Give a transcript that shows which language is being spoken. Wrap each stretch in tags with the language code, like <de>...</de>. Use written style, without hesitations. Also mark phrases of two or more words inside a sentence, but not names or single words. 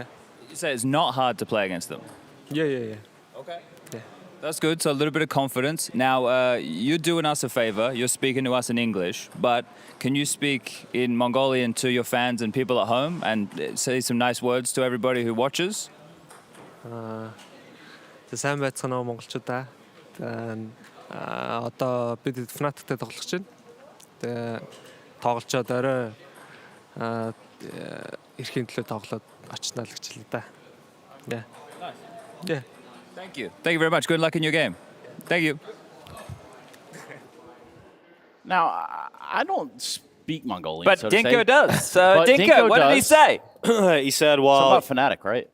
<en>You say it's not hard to play against them? Yeah. Okay. Yeah. That's good, so a little bit of confidence. Now, you're doing us a favor. You're speaking to us in English, but can you speak in Mongolian to your fans and people at home and say some nice words to everybody who watches?</en> <mn>Сайн байцгаана уу монголчуудаа. Одоо бид Fnatic-тэй тоглож байна. Тэгээ тоглолцоод орой эрхийн төлөө тоглоод очно л гэж хэлээ да.</mn> <en>Yeah. Yeah. Thank you. Thank you very much. Good luck in your game. Thank you. Now, I don't speak Mongolian, But so to Dinko say. does. So But Dinko, what did he does. say? He said, well, Something about Fnatic, right?</en>